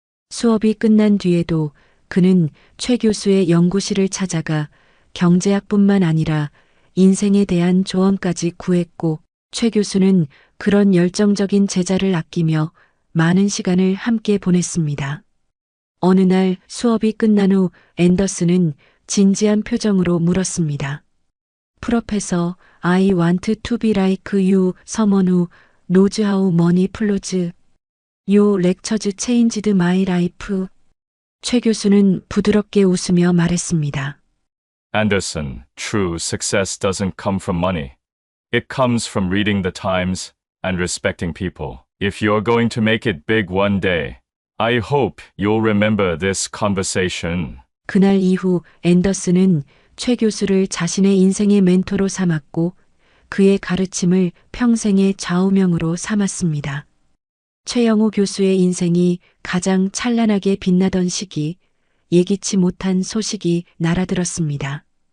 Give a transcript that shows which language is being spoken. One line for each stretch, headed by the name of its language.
Korean: 수업이 끝난 뒤에도 그는 최 교수의 연구실을 찾아가 경제학뿐만 아니라 인생에 대한 조언까지 구했고 최 교수는 그런 열정적인 제자를 아끼며 많은 시간을 함께 보냈습니다. 어느 날 수업이 끝난 후 앤더슨은 진지한 표정으로 물었습니다.
English: 프로페서, I want to be like you, someone who knows how money flows. Your lectures changed my life.
Korean: 최 교수는 부드럽게 웃으며 말했습니다.
English: Anderson, true success doesn't come from money. It comes from reading the Times and respecting people. If you're going to make it big one day, I hope you'll remember this conversation.
Korean: 그날 이후 앤더슨은 최 교수를 자신의 인생의 멘토로 삼았고 그의 가르침을 평생의 좌우명으로 삼았습니다. 최영우 교수의 인생이 가장 찬란하게 빛나던 시기, 예기치 못한 소식이 날아들었습니다.